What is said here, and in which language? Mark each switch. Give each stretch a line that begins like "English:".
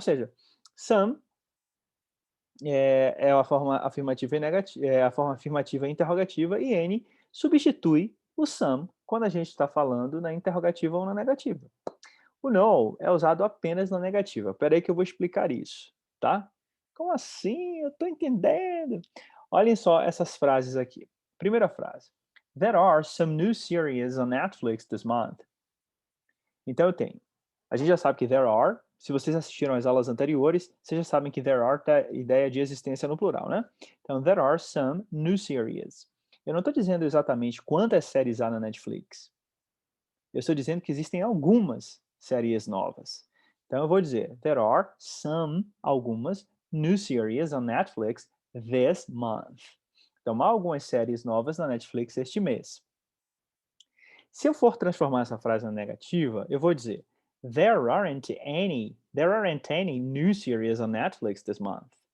Portuguese: Ou seja, some é a forma afirmativa e negativa, a forma afirmativa e interrogativa, e N substitui o some quando a gente está falando na interrogativa ou na negativa. O no é usado apenas na negativa. Espera aí que eu vou explicar isso, tá? Como assim? Eu estou entendendo. Olhem só essas frases aqui. Primeira frase.
English: There are some new series on Netflix this month.
Portuguese: Então eu tenho. A gente já sabe que there are. Se vocês assistiram às aulas anteriores, vocês já sabem que there are tá ideia de existência no plural, né?
English: Então, there are some new series.
Portuguese: Eu não estou dizendo exatamente quantas séries há na Netflix. Eu estou dizendo que existem algumas séries novas. Então, eu vou dizer, there are some, algumas, new series on Netflix this month. Então, há algumas séries novas na Netflix este mês. Se eu for transformar essa frase na negativa, eu vou dizer
English: there aren't any new series on Netflix this month.